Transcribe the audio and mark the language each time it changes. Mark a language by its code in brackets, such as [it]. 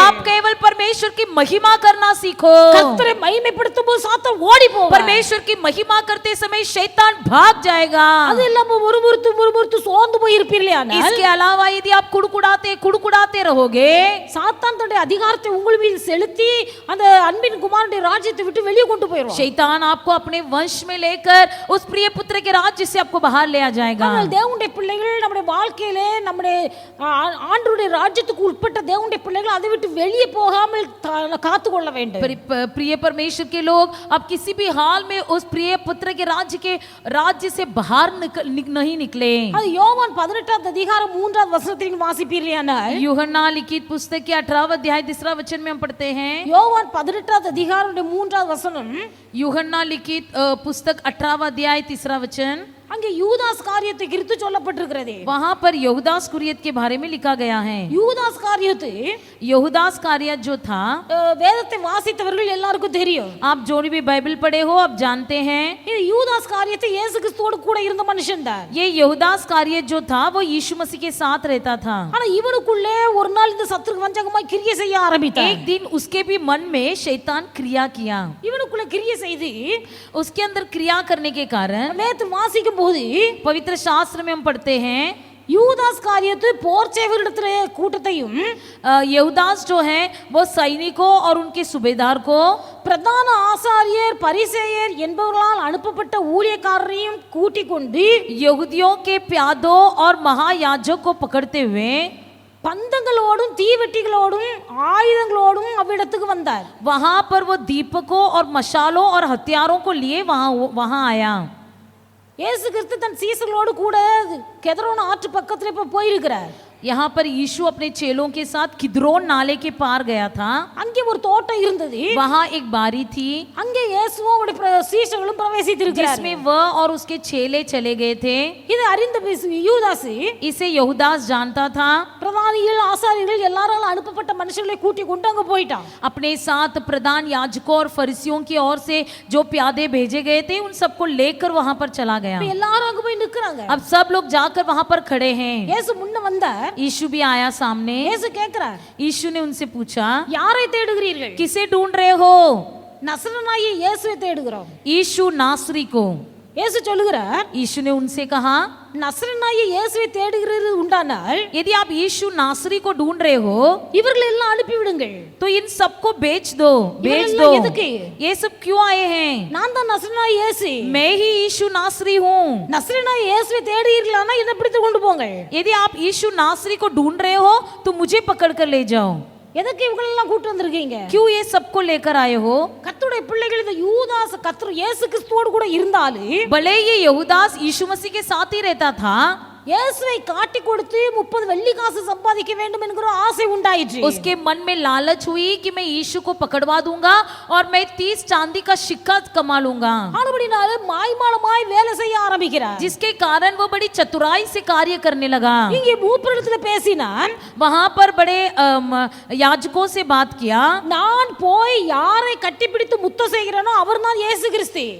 [hi] आप केवल परमेश्वर की महिमा करना सीखो। [ta] கர்த்தரை மகிமைப்படுத்தும் போது சாத்தான் ஓடி போவான். [hi] परमेश्वर की महिमा करते समय शैतान भाग जाएगा। [ta] அது இல்லாம முறுமுறுத்து சோர்ந்து போய் இருப்பீர்களானால், [hi] इसके अलावा यदि आप कुड़कुड़ाते रहोगे, [ta] சாத்தான் தன்னுடைய அதிகாரத்தை உங்கள் மீது செலுத்தி அந்த அன்பின் குமாரனுடைய ராஜ்யத்தை விட்டு விட்டு வெளியே கொண்டு போயிடுவான். [hi] शैतान आपको अपने वंश में लेकर उस प्रिय पुत्र के राज्य से आपको बाहर ले आ जाएगा। [ta] ஆனால் தேவனுடைய பிள்ளைகள் நம்முடைய வாழ்க்கையிலே நம்முடைய ஆண்டவருடைய ராஜ்யத்துக்கு உட்பட்ட தேவனுடைய பிள்ளைகள் அதை விட்டு வெளியே போகாமல் காத்து கொள்ள வேண்டும். [hi] प्रिय परमेश्वर के लोग अब किसी भी हाल में उस प्रिय पुत्र के राज्य से बाहर नहीं निकले। [ta] அது யோவான் 18 அதிகாரம் 3வது வசனத்தில் வாசிப்பீர்களானால் [hi] यूहन्ना लिखित पुस्तक के 18वां अध्याय 3रा वचन में हम पढ़ते हैं। [ta] யோவான் 18 அதிகாரம் 3வது வசனம், [hi] यूहन्ना लिखित पुस्तक 18वां अध्याय 3रा वचन, [ta] அங்கே யூதாஸ் காரியத்தை குறித்து சொல்லப்பட்டிருக்கிறது. [hi] वहां पर यहूदास कुरियत के बारे में लिखा गया है। [ta] யூதாஸ் காரியத்தை [hi] यहूदास कारियत जो था [ta] வேதத்தை வாசித்தவர்கள் எல்லாருக்கும் தெரியும். [hi] आप जो भी बाइबल पढ़े हो आप जानते हैं [ta] இது யூதாஸ் காரியத்தை இயேசு கிறிஸ்துவோடு கூட இருந்த மனுஷன் தான். [hi] ये यहूदास कारियत जो था वो यीशु मसीह के साथ रहता था। [ta] ஆனா இவனுக்குள்ளே ஒரு நாள் இந்த சத்துருக்கு வஞ்சகமாய் கிரியை செய்ய ஆரம்பித்தான். [hi] एक दिन उसके भी मन में शैतान क्रिया किया। [ta] இவனுக்குள்ள கிரியை செய்து [hi] उसके अंदर क्रिया करने के कारण [ta] வேதத்தை வாசிக்கும் போது [hi] पवित्र शास्त्र में हम पढ़ते हैं [ta] யூதாஸ் காரியத்து போர் சேவகரிடத்திலே கூட்டத்தையும் [hi] यहूदास जो है वो सैनिकों और उनके सूबेदार को [ta] பிரதான ஆசாரியர் பரிசேயர் என்பவர்களால் அனுப்பப்பட்ட ஊழியக்காரரையும் கூட்டிக் கொண்டு [hi] यहूदियों के प्यादों और महायाजक को पकड़ते हुए [ta] பந்தங்களோடும் தீவெட்டிகளோடும் ஆயுதங்களோடும் அவ்விடத்துக்கு வந்தார். [hi] वहां पर वो दीपकों और मशालों और हथियारों को लिए वहां आया। [ta] இயேசு கிறிஸ்து தன் சீசர்களோடு கூட கெதரோன் ஆற்று பக்கத்துல இப்ப போயிருக்கிறார். [hi] यहाँ पर यीशु अपने चेलों के साथ किद्रोन नाले के पार गया था। [ta] அங்கே ஒரு தோட்டம் இருந்தது. [hi] वहां एक बारी थी। [ta] அங்கே இயேசுவும் அவருடைய சீஷர்களும் பிரவேசித்திருக்கிறார்கள். [hi] जिसमें वह और उसके चेले चले गए थे। [ta] இது அறிந்த யூதாஸ் [hi] इसे यहूदास जानता था। [ta] பிரதானிகள் ஆசாரியர்கள் எல்லாராலும் அனுப்பப்பட்ட மனுஷர்களை கூட்டி கொண்டு அங்க போயிட்டான். [hi] अपने साथ प्रधान याजकों और फरीसियों की ओर से जो प्यादे भेजे गए थे उन सबको लेकर वहां पर चला गया। [ta] எல்லாரும் அங்க போய் நிக்கறாங்க. [hi] अब सब लोग जाकर वहां पर खड़े हैं। [ta] இயேசு முன்ன வந்தார். [hi] यीशु भी आया सामने। [ta] இயேசு கேக்குறார், [hi] यीशु ने उनसे पूछा [ta] யாரை தேடுகிறீர்கள்? [hi] किसे ढूंढ रहे हो? [ta] நசரேனாகிய இயேசுவை தேடுகிறோம். [hi] यीशु नासरी को। [ta] இயேசு சொல்லுகிறார், [hi] यीशु ने उनसे कहा [ta] நசரேனாகிய இயேசுவை தேடுகிறது உண்டானால் [hi] यदि आप यीशु नासरी को ढूंढ रहे हो [ta] இவர்களை எல்லாம் அனுப்பி விடுங்கள். [hi] तो इन सबको बेच दो। [ta] எதுக்கு? [hi] ये सब क्यों आए हैं? [ta] நான் தான் நசரேனாகிய இயேசு. [hi] मैं ही यीशु नासरी हूँ। [ta] நசரேனாகிய இயேசுவை தேடுகிறீர்களானா என்னை பிடித்து கொண்டு போங்க. [hi] यदि आप यीशु नासरी को ढूंढ रहे हो तो मुझे पकड़ कर ले जाओ। [ta] எதுக்கு இவங்களை எல்லாம் கூட்டி வந்திருக்கீங்க? [hi] क्यों ये सबको लेकर आए हो? [ta] கர்த்தருடைய பிள்ளைகள் இந்த யூதாஸ் கர்த்தர் இயேசு கிறிஸ்துவோடு கூட இருந்தாலும் [hi] भले ये यहूदास यीशु मसीह के साथ ही रहता था, [ta] இயேசுவை காட்டி கொடுத்து 30 வெள்ளி காசு சம்பாதிக்க வேண்டும் என்கிற ஆசை உண்டாயிற்று. [hi] उसके मन में लालच हुई कि मैं यीशु को पकड़वा दूंगा और मैं 30 चांदी का सिक्का कमा लूंगा। [ta] ஆனபடினால மாய்மாலமாய் வேலை செய்ய ஆரம்பிக்கிறார். [hi] जिसके कारण वो बड़ी चतुराई से कार्य करने लगा। [ta] இங்கே மூப்பரிடத்தில் பேசினான். [hi] वहां पर बड़े याजकों से बात किया, [ta] நான் போய் யாரை கட்டிப்பிடித்து முத்தம் செய்கிறேனோ அவர்தான் இயேசு கிறிஸ்து.